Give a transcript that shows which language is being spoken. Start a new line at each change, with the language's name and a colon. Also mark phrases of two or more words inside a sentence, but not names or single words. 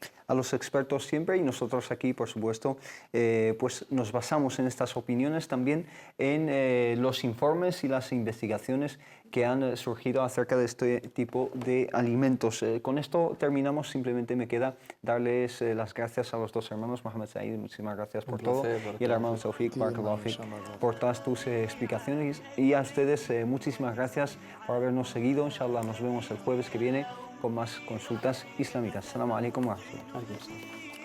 Spanish: A los expertos siempre, y nosotros aquí, por supuesto, pues nos basamos en estas opiniones también en los informes y las investigaciones que han surgido acerca de este tipo de alimentos. Con esto terminamos, simplemente me queda darles las gracias a los dos hermanos, Mohamed Said, muchísimas gracias por todo, y el hermano Tawfiq,
Arabic: بارك الله فيك,
Spanish: por todas tus explicaciones, y a ustedes muchísimas gracias por habernos seguido. Inshallah nos vemos el jueves que viene con más consultas islámicas.
Arabic: السلام عليكم ورحمة الله.